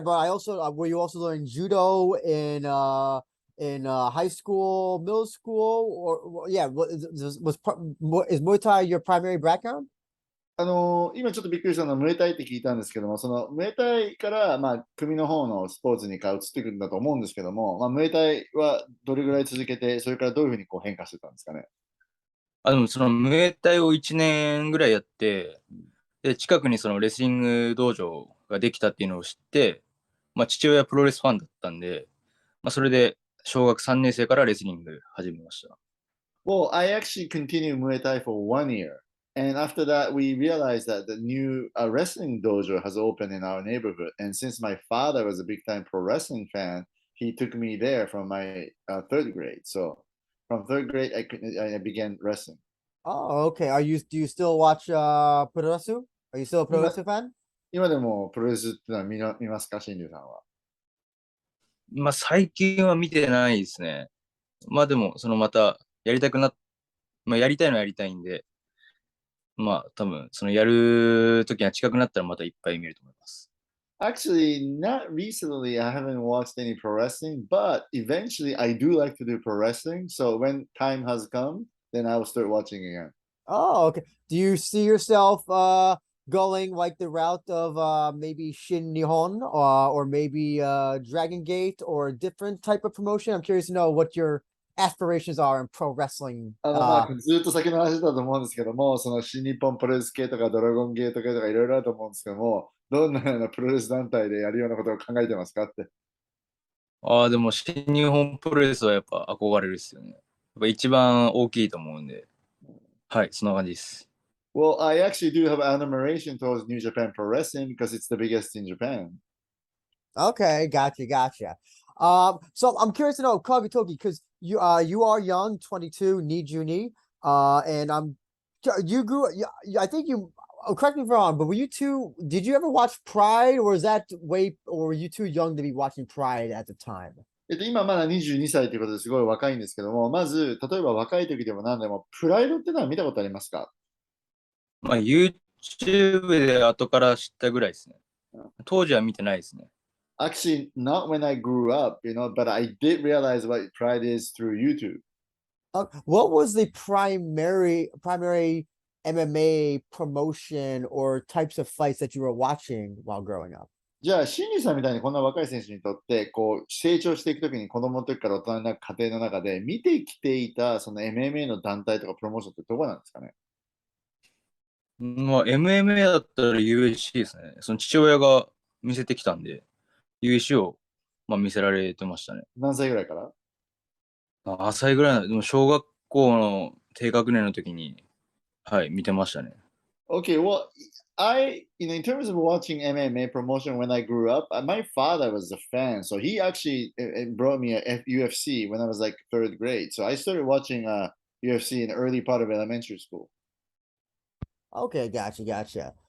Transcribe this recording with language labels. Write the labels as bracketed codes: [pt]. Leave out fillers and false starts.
[en] But were you also learning judo in high school, middle school, is Muay Thai your primary background? [ja] 今ちょっとびっくりしたのはムエタイって聞いたんですけども、そのムエタイから、組の方のスポーツに移ってくるんだと思うんですけども、ムエタイはどれぐらい続けて、それからどういうふうに変化してたんですかね。でもそのムエタイを1年ぐらいやって、で近くにそのレスリング道場ができたっていうのを知って、父親はプロレスファンだったんで、それで小学3年生からレスリング始めました。 [en] Well, I actually continued Muay Thai for 1 year. And after that, we realized that the new wrestling dojo has opened in our neighborhood. And since my father was a big time pro wrestling fan, he took me there from my third grade. So from third grade, I began wrestling. Oh, okay. Do you still watch Puroresu? Are you still a Puroresu fan? [ja] 今でもプロレスってのは見ますか、新竜さんは。最近は見てないですね。でも、またやりたくやりたいのはやりたいんで、多分、やるときが近くなったらまたいっぱい見ると思います。 [en] Actually, not recently. I haven't watched any pro wrestling, but eventually I do like to do pro wrestling. So when time has come, then I will start watching again. Oh, okay. Do you see yourself going like the route of maybe Shin Nihon or maybe Dragon Gate or a different type of promotion? I'm curious to know what your aspirations are in pro wrestling. [ja] ずっと先の話だと思うんですけども、その新日本プロレス系とかドラゴンゲート系とかいろいろあると思うんですけども、どんなようなプロレス団体でやるようなことを考えてますかって。でも新日本プロレスはやっぱ憧れるですよね。やっぱ一番大きいと思うんで。はい、そんな感じです。 [en] Well, I actually do have admiration towards New Japan Pro Wrestling because it's the biggest in Japan. Okay, gotcha. So I'm curious to know, Kagitoki, because you are young, 22, Nijuni, and you grew. I think you. Correct me if I'm wrong, but did you ever watch Pride, or or were you too young to be watching Pride at the time? [ja] 今まだ22歳ということですごい若いんですけども、まず、例えば若い時でも何でも、プライドってのは見たことありますか？ YouTube で後から知ったぐらいですね。当時は見てないですね。 [en] Actually, not when I grew up, but I did realize what Pride is through YouTube. What was the primary MMA promotion or types of fights that you were watching while growing up? [ja] じゃあ、シンリーさんみたいにこんな若い選手にとって、成長していくときに子供の時から大人になる過程の中で見てきていたその MMA の団体とかプロモーションってどこなんですかね？ MMA だったら USC ですね。その父親が見せてきたんで、USC を見せられてましたね。何歳ぐらいから？何歳ぐらいでも小学校の低学年の時に、はい、見てましたね。 [en] Okay, well, in terms of watching MMA promotion when I grew up, my father was a fan. So he actually brought me a UFC when I was like third grade. So I started watching UFC in the early part of elementary school. Okay, gotcha.